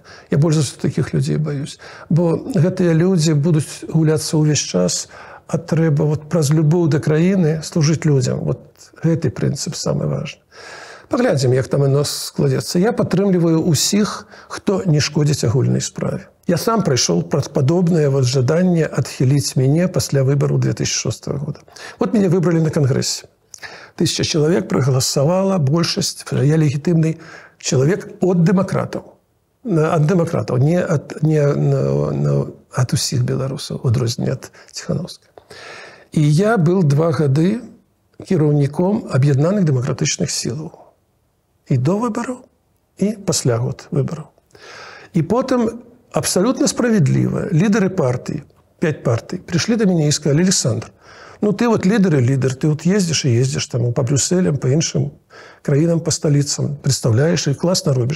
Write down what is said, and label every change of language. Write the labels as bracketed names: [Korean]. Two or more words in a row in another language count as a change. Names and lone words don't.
[Belarusian] Я больш за ўсё такіх людзей баюсь. Бо гэтыя людзі будуць гуляцца ўвесь час, а трэба вот праз любоў да краіны служыць людзям. Вот гэты прынцып самы важны. Паглядзім, як там яно складзецца. Я падтрымліваю ўсіх, хто не шкодзіць агульнай справе. Я сам прайшоў праз падобнае вот жаданне адхіліць мяне пасля выбару 2006 года. [Russian] Вот меня выбрали на Конгрессе. 1000 человек проголосовала, [Belarusian] большасць. Я легітымны человек от демократаў. От демократаў, не от усіх беларусаў, адрозненне ад Ціхановскай. І я быў 2 гады кіраўніком аб'яднаных дэмакратычных сілаў. І до выбараў, і пасля год выбараў. І потым абсолютно справедліва лідары партый, 5 партый, прыйшлі да мяне і сказалі: Александр, ну ты вот лідер і лідер, ты вот ездзіш і ездзіш там [Russian] по Брюсселям, [Belarusian] по іншым краінам, по сталіцам, представляеш і класна робіш.